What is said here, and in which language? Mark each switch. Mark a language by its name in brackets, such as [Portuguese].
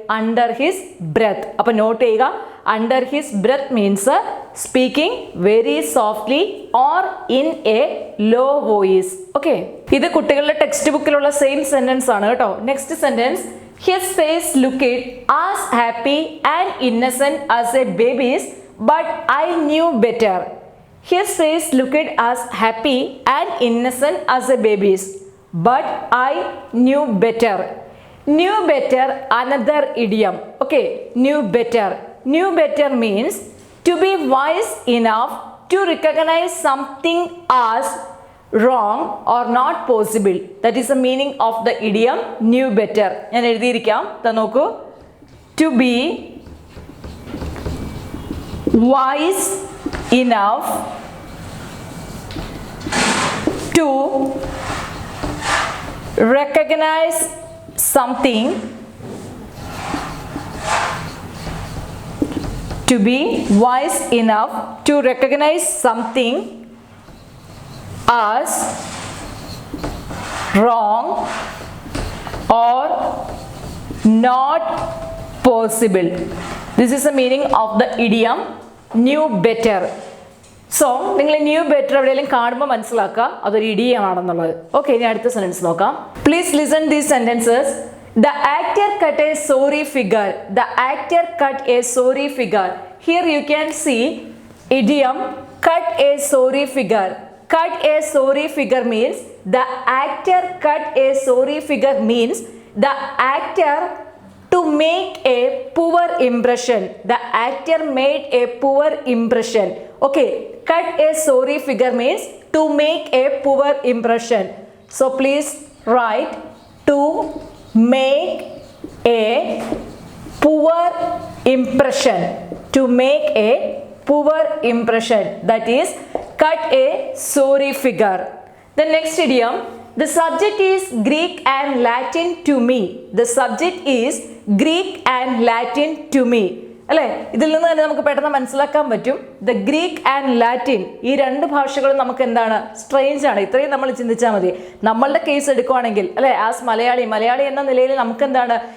[English] Under his breath. [Malayalam] അപ്പോൾ not ചെയ്യുക, [English] Under his breath means speaking very softly or in a low voice. [Malayalam] Okay, ഇത് കുട്ടികളുടെ text ബുക്കിലുള്ള same sentence ആണ് കേട്ടോ. [English] Next sentence, his face looked as happy and innocent as a baby's but I knew better. His face looked as happy and innocent as a baby's, but I knew better. Knew better, another idiom. Okay, knew better. Knew better means to be wise enough to recognize something as wrong or not possible. That is the meaning of the idiom knew better. [Malayalam] ഞാൻ എഴുതിയിരിക്കാം, നോക്കൂ. [English] To be wise enough to recognize something, to be wise enough to recognize something as wrong or not possible. This is the meaning of the idiom knew better. [Malayalam] So നിങ്ങൾ new better എവിടെയെങ്കിലും കാണുമ്പോൾ മനസ്സിലാക്കുക അതൊരു idiom ആണെന്നുള്ളത്. [English] okay, [Malayalam] ഇനി അടുത്ത sentence നോക്കാം. [English] Please listen these sentences. The actor cut a sorry figure. The actor cut a sorry figure. Here you can see idiom cut a sorry figure. Cut a sorry figure means the actor cut a sorry figure means the actor to make a poor impression. The actor made a poor impression. Okay, cut a sorry figure means to make a poor impression. So please write to make a poor impression. To make a poor impression. That is cut a sorry figure. The next idiom, the subject is Greek and Latin to me. The subject is Greek and Latin to me. [Malayalam] അല്ലേ? ഇതിൽ നിന്ന് തന്നെ നമുക്ക് പെട്ടെന്ന് മനസ്സിലാക്കാൻ പറ്റും, the Greek and Latin ഈ രണ്ട് ഭാഷകളും നമുക്ക് എന്താണ്? സ്ട്രെയിഞ്ച് ആണ്. ഇത്രയും നമ്മൾ ചിന്തിച്ചാൽ മതി. നമ്മളുടെ കേസ് എടുക്കുവാണെങ്കിൽ അല്ലേ, ആസ് മലയാളി എന്ന നിലയിൽ നമുക്ക് എന്താണ്?